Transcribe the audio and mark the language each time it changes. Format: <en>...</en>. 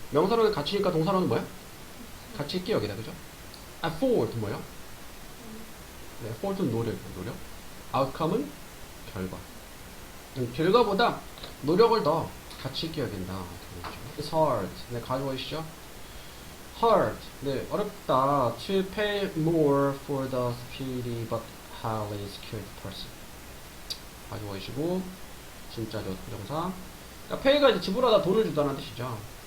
<ko>명사로는 가치니까 동사로는 뭐야? 가치 있게 여기다, 그죠? effort 뭐예요? 네, effort는 노력. outcome은 결과. 결과보다 노력을 더 가치 있게 여긴다.</ko> <en>It's hard.</en> <ko>네, 가져오시죠.</ko> <en>hard.</en> <ko>네, 어렵다.</ko> <en>To pay more for the speedy but highly skilled person.</en> <ko>가져오시고 진짜 저 부정사. 그러니까 pay가 이제 지불하다 돈을 주다는 뜻이죠.</ko>